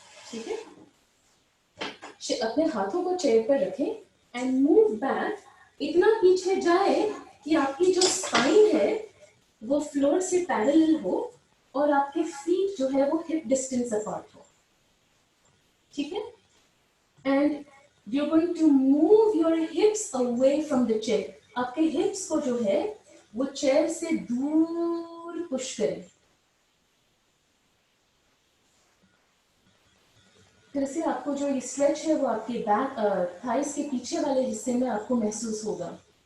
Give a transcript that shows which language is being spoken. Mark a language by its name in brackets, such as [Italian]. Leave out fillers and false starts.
[Hindi] ठीक है, अपने हाथों को चेयर पर रखें [English] and move back, [Hindi] इतना पीछे जाए कि आपकी जो स्पाइन है वो फ्लोर से पैरेलल हो और आपके फीट जो है वो हिप डिस्टेंस अपार्ट हो। ठीक है, [English] And you're going to move your hips away from the chair। [Hindi] आपके हिप्स को जो है वो चेयर से दूर पुश करें। फिर से आपको जो ये स्ट्रेच है वो आपके बैक थाइस के पीछे वाले हिस्से में आपको महसूस होगा।